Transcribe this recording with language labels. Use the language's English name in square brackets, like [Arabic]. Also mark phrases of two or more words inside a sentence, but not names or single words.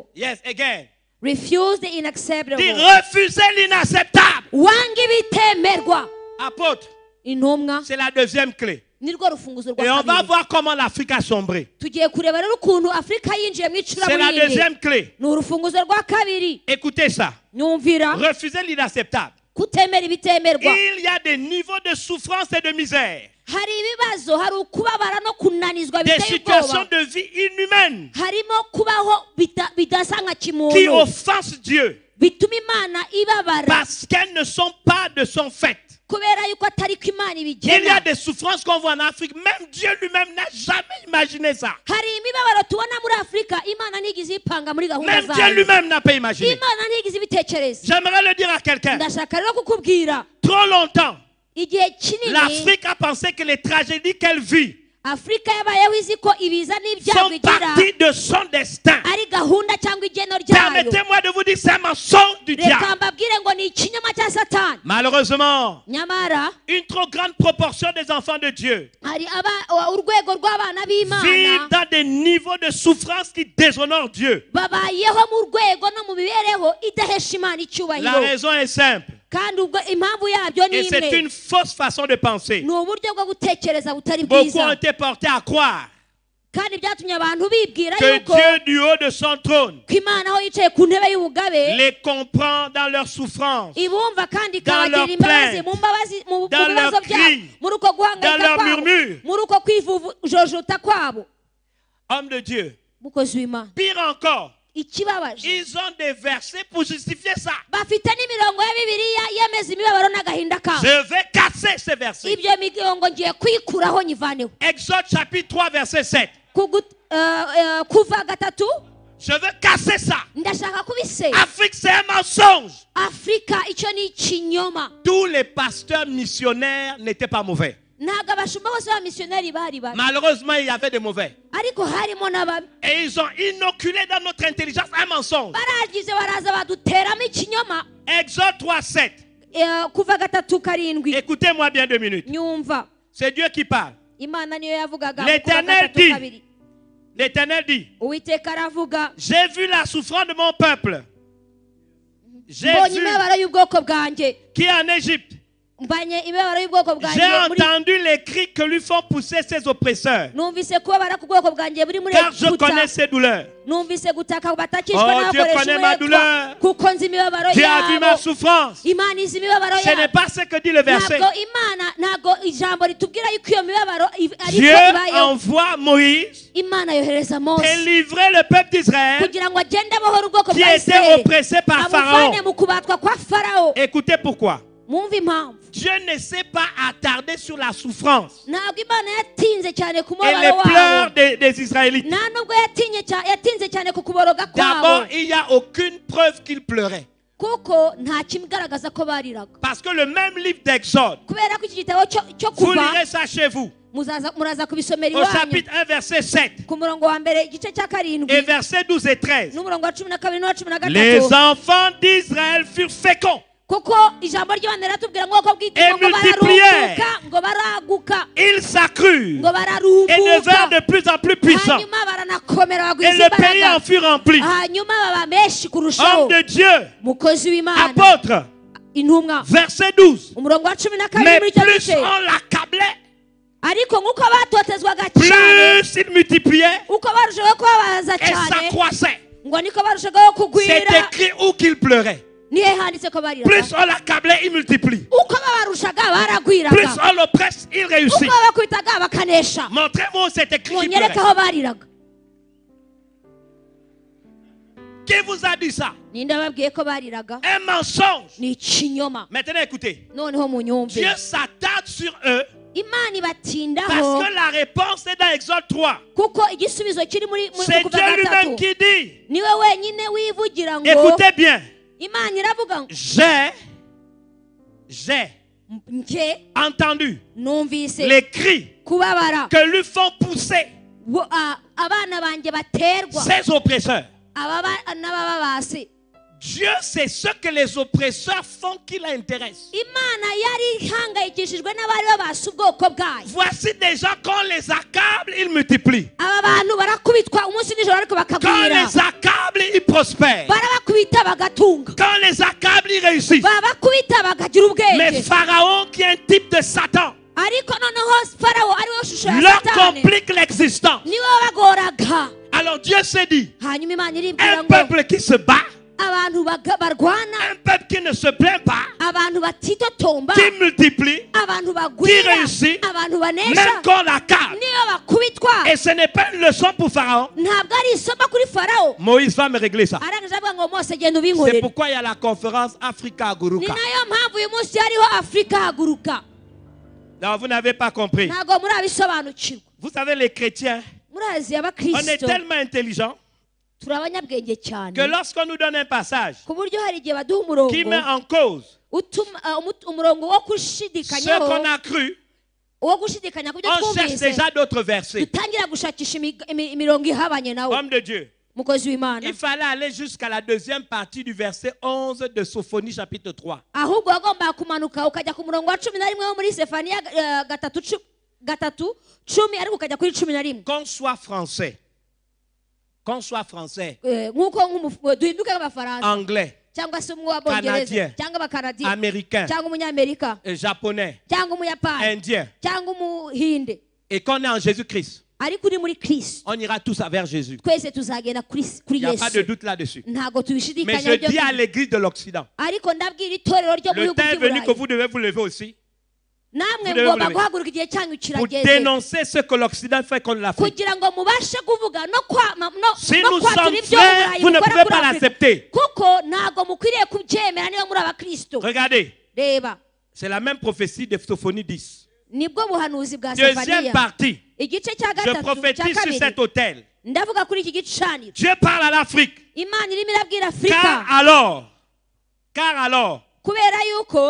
[English] Yes, again. Refuse the unacceptable. [French] Dis refuser l'inacceptable. [Kinyarwanda] Wange ibitemerwa. [French] Apôtre, [Kinyarwanda] Intumwa [French] c'est la deuxième clé. [Kinyarwanda] nirwo rufunguzo rwa [French] Et on va [Kinyarwanda] kabiri. [French] voir comment l'Afrique a sombré. [Kinyarwanda] Tugiye kureba rero ukuntu Afrika yinjiye mu [French] C'est la [Kinyarwanda] icuraburindi. [French] deuxième clé. [Kinyarwanda] Ni urufunguzo rwa kabiri. [French] Écoutez ça. [Kinyarwanda] Nyumvira [French] Refuser l'inacceptable. [Kinyarwanda] kutemera ibitemerwa. [French] Il y a des niveaux de souffrance et de misère [Kinyarwanda] hari ibibazo, hari ukubabara no kunanizwa [French] Des [Kinyarwanda] biteye [French] situations [Kinyarwanda] ubwoba, [French] de vie inhumaines [Kinyarwanda] harimo kubaho bidasa nka [French] qui [Kinyarwanda] kimuntu [French] offensent Dieu [Kinyarwanda] bituma Imana ibabara [French] parce qu'elles ne sont pas de son fait. [Kinyarwanda] kubera yuko atari ko Imana [French] Il y a [Kinyarwanda] ibigena. [French] des souffrances qu'on voit en Afrique. Même Dieu lui-même n'a jamais imaginé ça. [Kinyarwanda] Hari imibabaro tubona muri Afurika Imana ntigize ipanga muri gahunda [French] Même Dieu [Kinyarwanda] zayo, [French] lui-même n'a pas imaginé. [Kinyarwanda] Imana ntigize ibitekerezo. [French] J'aimerais le dire à quelqu'un. [Kinyarwanda] Ndashaka rero kukubwira, [French] Trop longtemps, [Kinyarwanda] igihe kinini [French] l'Afrique a pensé que les tragédies qu'elle vit [Kinyarwanda] Afurika yabayeho izi ko ibiza n'ibyago [French] sont [Kinyarwanda] igira [French] partie de son destin. [Kinyarwanda] ari gahunda cyangwa igeno ryayo. [French] Permettez-moi de vous dire, c'est un mensonge du diable. [Kinyarwanda] Reka mbabwire ngo ni ikinyoma cya Satani. [French] Malheureusement, [Kinyarwanda] Nyamara [French] une trop grande proportion des enfants de Dieu [Kinyarwanda] hari urwego rw'abana [French] vivent [Kinyarwanda] b'Imana [French] dans des niveaux de souffrance qui déshonorent Dieu. [Kinyarwanda] babayeho mu rwego no mu mibereho idahesha Imana [French] La [Kinyarwanda] icyubahiro, [French] raison est simple. [Kinyarwanda] kandi ubwo impamvu yabyo ni [French] Et c'est [Kinyarwanda] imwe, [French] une fausse façon de penser. [Kinyarwanda] ni uburyo bwo gutekereza butari [French] Beaucoup ont [Kinyarwanda] bwiza, [French] été portés à croire [Kinyarwanda] kandi byatumye abantu bibwira [French] que [Kinyarwanda] yuko [French] Dieu du haut de son trône [Kinyarwanda] ko Imana aho yicaye ku ntebe y'ubugabe [French] les comprend dans leur souffrance, [Kinyarwanda] ibumva kandi [French] dans [Kinyarwanda] ikabagirira [French] leur [Kinyarwanda] imbabazi [French] plainte, [Kinyarwanda] mu [French] dans [Kinyarwanda] bibazo [French] leur [Kinyarwanda] byabo, [French] cri, [Kinyarwanda] muri uko [French] dans [Kinyarwanda] guhangayika [French] leur [Kinyarwanda] kwabo, [French] murmure. [Kinyarwanda] muri uko kwijujuta kwabo. [French] Homme de Dieu. [Kinyarwanda] Mukozi w'Imana, [French] Pire encore, [Kinyarwanda] ikibabaje [French] ils ont des versets pour justifier ça. [Kinyarwanda] bafite n'imirongo ya Bibiliya yemeza imibabaro n'agahinda kabo. [French] Je vais casser ces versets. [Kinyarwanda] Ibyo mirongo ngiye kuyikuraho nyivaneho. [French] Exode chapitre 3 verset 7. [Kinyarwanda] Kuva gatatu, [French] Je veux casser ça. [Kinyarwanda] ndashaka kubisenya. [French] Afrique, c'est un mensonge. [Kinyarwanda] Afurika icyo ni ikinyoma. [French] Tous les pasteurs missionnaires n'étaient pas mauvais. [Kinyarwanda] Ntabwo abashumba bose b'abamisiyoneri bari babi, [French] Malheureusement, il y avait des mauvais. [Kinyarwanda] ariko harimo n'ababi. [French] Et ils ont inoculé dans notre intelligence un mensonge. [Kinyarwanda] Baragize baraza baduteramo ikinyoma. [French] Exode 3, 7. [Kinyarwanda] Kuva gatatu karindwi, [French] Écoutez-moi bien 2 minutes. [Kinyarwanda] nyumva [French] C'est Dieu qui parle. [Kinyarwanda] Imana niyo yavugaga. [French] L'Éternel [Kinyarwanda] Kuva gatatu [French] dit. [Kinyarwanda] kabiri, [French] L'Éternel dit, [Kinyarwanda] Uwiteka aravuga, [French] j'ai vu la souffrance de mon peuple. J'ai [Kinyarwanda] mbonye [French] vu [Kinyarwanda] imibabaro y'ubwoko bwanjye, [French] qui est en Égypte. [Kinyarwanda] mbanye imibabaro y'ubwoko bwanjye [French] J'ai [Kinyarwanda] muri, [French] entendu les cris que lui font pousser ses oppresseurs. [Kinyarwanda] numvise kubabara ku bwoko bwanjye buri muri [French] Car je [Kinyarwanda] Egiputa, [French] connais ses douleurs. [Kinyarwanda] numvise gutaka batakishwa [French] Oh, Dieu [Kinyarwanda] n'abakoresha [French] connaît ma douleur. [Kinyarwanda] uburetwa, kuko nzi imibabaro [French] Dieu a vu ma [Kinyarwanda] yabo. [French] souffrance. [Kinyarwanda] Imana izi imibabaro [French] Ce n'est [Kinyarwanda] yabo. [French] pas ce que dit le verset. [Kinyarwanda] Ntabwo ijambo ritubwira yuko iyo mibabaro ariko [French] Dieu [Kinyarwanda] ibayeho. [French] envoie Moïse [Kinyarwanda] Imana yohereza Mose [French] délivrer le peuple d'Israël [Kinyarwanda] kugira ngo agende abohora ubwoko [French] qui [Kinyarwanda] bwa [French] était [Kinyarwanda] Isirayeli, [French] oppressé par [Kinyarwanda] amuvane [French] Pharaon. [Kinyarwanda] mu kubatwa kwa Farawo. [French] Écoutez pourquoi. [Kinyarwanda] Mwumve impamvu. [French] Dieu ne s'est pas attardé sur la souffrance [Kinyarwanda] Ntabwo Imana yatinze cyane ku [French] et les [Kinyarwanda] mubabaro [French] pleurs [Kinyarwanda] wabo, [French] des Israélites. [Kinyarwanda] nta nubwo yatinze cyane ku kuboroga [French] D'abord, [Kinyarwanda] kwabo, [French] il n'y a aucune preuve qu'ils pleuraient. [Kinyarwanda] kuko nta kigaragaza ko bariraga. [French] Parce que le même livre d'Exode, [Kinyarwanda] Kubera ko iki gitabo cyo [French] vous [Kinyarwanda] kuva [French] lirez ça chez vous, [Kinyarwanda] muraza kubisomera [French] au [Kinyarwanda] iwanyu [French] chapitre 1, verset 7 [Kinyarwanda] ku murongo wa mbere igice cya [French] et [Kinyarwanda] karindwi [French] verset 12 et 13. [Kinyarwanda] n'umurongo wa 12 n'uwa 13. [French] Les enfants d'Israël furent féconds. [Kinyarwanda] Kuko ijambo ry'Imana riratubwira ngo uko bwitwa ngo [French] multiplièrent. [Kinyarwanda] bararumbuka, ngo baraguka, [French] Ils s'accrurent [Kinyarwanda] ngo [French] et devinrent [Kinyarwanda] bararumbuka, [French] de plus en plus puissants. [Kinyarwanda] hanyuma baranakomera [French] Et [Kinyarwanda] bagwiza [French] le pays en [Kinyarwanda] imbaraga, [French] fut rempli. [Kinyarwanda] hanyuma baba benshi kurushaho. [French] Homme de Dieu, [Kinyarwanda] Mukozi w'Imana, [French] apôtre, [Kinyarwanda] intumwa, [French] verset 12. [Kinyarwanda] umurongo wa 12 [French] Mais [Kinyarwanda] muri icyo [French] plus [Kinyarwanda] gice. [French] on l'accablait, [Kinyarwanda] Ariko nk'uko batotezwaga cyane, [French] plus il multipliait [Kinyarwanda] uko barushaho kubabaza [French] et [Kinyarwanda] cyane, [French] s'accroissait. [Kinyarwanda] ngo niko barushagaho [French] C'est [Kinyarwanda] kugwira. [French] écrit où qu'il pleurait. [Kinyarwanda] Nihe handitse ko bariraga. [French] Plus on l'accablait, il multiplie. [Kinyarwanda] Uko babarushaga [French] Plus [Kinyarwanda] baragwiraga, [French] on l'oppresse, il [Kinyarwanda] uko [French] réussit. [Kinyarwanda] babakubitaga bakanesha. [French] Montrez-moi où c'est écrit qu'il [Kinyarwanda] Munyereke [French] pleurait. [Kinyarwanda] aho bariraga. [French] Qui vous a dit ça? [Kinyarwanda] Ninde babwiye ko bariraga? [French] Un mensonge. [Kinyarwanda] Ni ikinyoma. [French] Maintenant écoutez. [Kinyarwanda] Noneho munyumve, [French] Dieu s'attarde sur eux [Kinyarwanda] Imana ibatindaho [French] parce que la réponse est dans Exode 3. [Kinyarwanda] kuko igisubizo kiri muri [French] C'est [Kinyarwanda] kuva [French] Dieu lui-même [Kinyarwanda] gatatu. [French] qui dit. [Kinyarwanda] Niwe wenyine wivugira ngo, [French] Écoutez bien. [Kinyarwanda] Imana iravuga ngo, [French] J'ai [Kinyarwanda] nje [French] entendu [Kinyarwanda] numvise [French] les cris [Kinyarwanda] kubabara [French] que lui font pousser [Kinyarwanda] abana banjye baterwa, [French] ses oppresseurs. [Kinyarwanda] n'abababase. [French] Dieu sait ce que les oppresseurs font qui l'intéresse. [Kinyarwanda] Imana yari ihangayikishijwe n'abari babasa ubwoko bwayo. [French] Voici des gens, quand on les accable, ils multiplient. [Kinyarwanda] Aba bantu barakubitwa umunsi n'ijoro ariko [French] Quand on [Kinyarwanda] bakagwira, [French] les accable, ils prospèrent. [Kinyarwanda] barabakubita bagatunga, [French] Quand on les accable, ils réussissent. [Kinyarwanda] babakubita bakagira [French] Mais [Kinyarwanda] ubwenge. [French] Pharaon, qui est un type de Satan, [Kinyarwanda] Ariko noneho Farawo ari we shusho ya [French] leur [Kinyarwanda] Satani, [French] complique l'existence. [Kinyarwanda] niwe wabagoraga. [French] Alors Dieu s'est dit, [Kinyarwanda] Hanyuma Imana iribwira [French] un [Kinyarwanda] ngo, [French] peuple qui se bat, [Kinyarwanda] abantu barwana, [French] un peuple qui ne se plaint pas, [Kinyarwanda] abantu batitotomba, [French] qui multiplie, [Kinyarwanda] abantu bagwira, [French] réussit, [Kinyarwanda] abantu banesha, [French] même quand la carte. [Kinyarwanda] niyo bakubitwa. [French] Et ce n'est pas une leçon pour Pharaon. [Kinyarwanda] Ntabwo ari isomo kuri Farawo. [French] Moïse va me régler ça. [Kinyarwanda] Arangije avuga ngo Mose genda [French] C'est [Kinyarwanda] ubinkorere. [French] pourquoi il y a la conférence Africa [Kinyarwanda] Ni Aguruka. nayo mpamvu uyu munsi hariho Afrika haguruka. [French] Non, vous n'avez pas compris. [Kinyarwanda] Ntabwo murabisobanukirwa. [French] Vous savez, les chrétiens, [Kinyarwanda] Murazi [French] on est [Kinyarwanda] abakristo [French] tellement intelligents [Kinyarwanda] turi abanyabwenge cyane [French] que lorsqu'on nous donne un passage [Kinyarwanda] ku buryo hari igihe baduha umurongo [French] qui met en cause [Kinyarwanda] umurongo wo [French] ce [Kinyarwanda] gushidikanyaho, [French] qu'on a cru, [Kinyarwanda] wo gushidikanya ku byo [French] on cherche [Kinyarwanda] twumvise, [French] déjà d'autres versets. [Kinyarwanda] dutangira gushakisha imirongo ihabanye nawo. [French] Homme de Dieu, [Kinyarwanda] Mukozi w'Imana, [French] il fallait aller jusqu'à la deuxième partie du verset 11 de Sophonie chapitre 3. [Kinyarwanda] ahubwo wagombaga kumanuka ukajya ku murongo wa 11 wo muri Sefaniya 3:10 ariko ukajya kuri 11. [French] Qu'on soit français, [Kinyarwanda] Nk'uko duhinduke nk'abafaransa [French] anglais, [Kinyarwanda] cyangwa se umwe w'abongereza [French] Canadien, [Kinyarwanda] cyangwa abakanadiya [French] américain, [Kinyarwanda] cyangwa umunyamerika [French] japonais, [Kinyarwanda] cyangwa umuyapani [French] indien, [Kinyarwanda] cyangwa umuhinde, [French] et qu'on est en Jésus-Christ, [Kinyarwanda] ariko uri muri Kristo, [French] on ira tous vers Jésus. [Kinyarwanda] twese tuzagenda kuri [French] Il n'y a pas de [Kinyarwanda] Yesu. [French] doute là-dessus. [Kinyarwanda] Ntabwo [French] Mais [Kinyarwanda] tubishidikanya [French] je dis à l'église de l'Occident, [Kinyarwanda] ariko ndabwira itorero ryo mu [French] le [Kinyarwanda] bihugu [French] temps est venu que [Kinyarwanda] by'Uburayi, [French] vous devez vous lever aussi [Kinyarwanda] namwe [French] devez [Kinyarwanda] ngomba [French] vous lever. [Kinyarwanda] guhaguruka igihe cyanyu [French] pour [Kinyarwanda] kirageze [French] dénoncer ce que l'Occident fait contre l'Afrique. [Kinyarwanda] kugira ngo mubashe kuvuga no [French] Si [Kinyarwanda] no [French] nous [Kinyarwanda] kwatura [French] sommes [Kinyarwanda] ibyo [French] frères, [Kinyarwanda] Uburayi [French] vous ne [Kinyarwanda] bukora [French] pouvez [Kinyarwanda] kuri [French] pas [Kinyarwanda] Afurika. [French] l'accepter. [Kinyarwanda] kuko ntabwo mukwiriye kubyemera niba muri abakristo. [French] Regardez, [Kinyarwanda] Reba, [French] c'est la même prophétie de Sophonie 10. [Kinyarwanda] nibwo buhanuzi bwa [French] Deuxième [Kinyarwanda] Sefaniya [French] partie, [Kinyarwanda] igice cya [French] je [Kinyarwanda] gatatu cya [French] prophétise sur [Kinyarwanda] kabiri. [French] cet autel. [Kinyarwanda] Ndavuga kuri iki gicaniro, [French] Dieu parle à l'Afrique. [Kinyarwanda] Imana irimo irabwira Afurika, [French] Car alors, [Kinyarwanda] kubera yuko